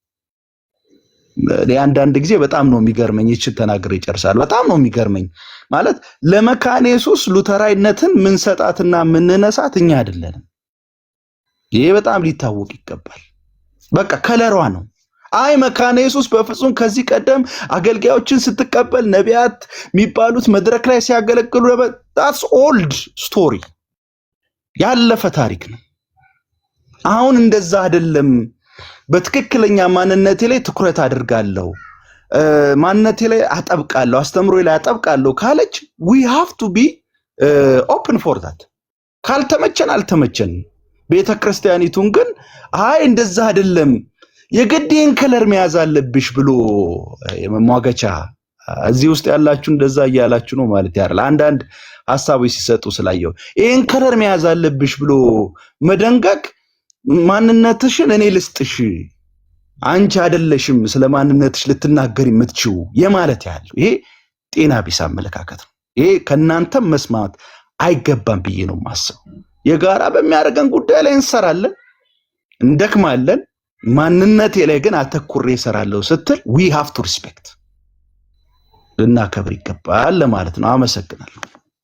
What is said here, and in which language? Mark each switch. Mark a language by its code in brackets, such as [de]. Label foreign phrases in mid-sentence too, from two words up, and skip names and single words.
[am] አንዳንድ ጊዜ በጣም ነው የሚገርመኝ፣ ይችን ተናግሬ ይጨርሳል። በጣም ነው የሚገርመኝ ማለት ለመካነ ኢየሱስ ሉተራዊነትን ምንሰጣትና ምንነሳት እኛ አይደለንም። ይሄ በጣም ሊታወቅ ይገባል። በቃ ከለሯ ነው። አይ መካነ ኢየሱስ በፍጹም ከዚህ ቀደም አገልጋዮችን ስትቀበል ነቢያት የሚባሉት መድረክ ላይ ሲያገለግሉ [en] that's old story [am] ያለፈ ታሪክ ነው። አሁን እንደዛ አይደለም። በትክክለኛ ማንነቴ ላይ ትኩረት አድርጋለሁ፣ ማንነቴ ላይ አጠብቃለሁ፣ አስተምሮ ላይ አጠብቃለሁ ካለች we [en] have to be open for that። [am] ካልተመቸን አልተመቸን። ቤተ ክርስቲያኒቱን ግን አይ እንደዛ አይደለም የግዴን ከለር መያዝ አለብሽ ብሎ የመሟገቻ እዚህ ውስጥ ያላችሁ እንደዛ እያላችሁ ነው ማለት ያለ አንዳንድ ሐሳቦች ሲሰጡ ስላየው ይሄን ከለር መያዝ አለብሽ ብሎ መደንገግ ማንነትሽን እኔ ልስጥሽ አንቺ አይደለሽም ስለማንነትሽ ልትናገር የምትችው የማለት ያለው ይሄ ጤና ቢስ አመለካከት ነው። ይሄ ከናንተም መስማት አይገባም ብዬ ነው ማሰብ። የጋራ በሚያደርገን ጉዳይ ላይ እንሰራለን፣ እንደክማለን። ማንነቴ ላይ ግን አተኩሬ እሰራለሁ ስትል [en] we have to respect [am] ልናከብር ይገባል ለማለት ነው። አመሰግናለሁ።